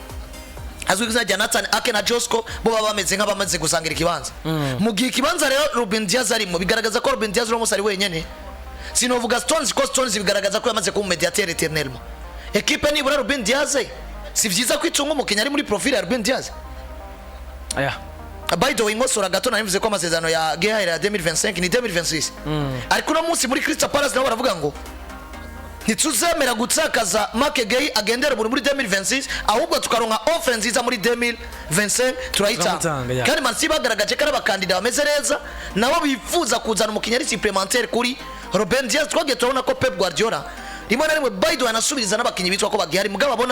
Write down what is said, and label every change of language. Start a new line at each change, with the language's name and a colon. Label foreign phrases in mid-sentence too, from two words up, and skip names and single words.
Rundi: Nathan Ake na Josko bo baba bameze nk'abamaze gusangira ikibanza mu gihe ikibanza rero Ruben Diaz arimo bigaragaza ko Ruben Diaz no musari wenyene sinovuga Stones bigaragaza ko yamaze kuba
French: mediateur éternellement equipe
Rundi: nibura Ruben Diaz si vyiza kwitunga umukinya ari muri profile ya Ruben Diaz aya
English: by the way
Rundi: ngosora gato navuze ko amasezerano ya Gea ya 2025 ni 2026 ariko no munsi muri Crystal Palace nabo baravuga ngo ntituzemera gutsakaza Mark Gay agendera muri 2026 ahubwo tukaronka offense nziza muri 2025 turayitanga kandi Man City bagaragaje ko abakandida bameze neza nabo bifuza kuzana umukinya ari supplémentaire kuri Ruben Diaz twagiye turabona ko Pep Guardiola rimwe na rimwe Baido anasubiriza n'abakinyi bitwa ko bagihari mugabo abona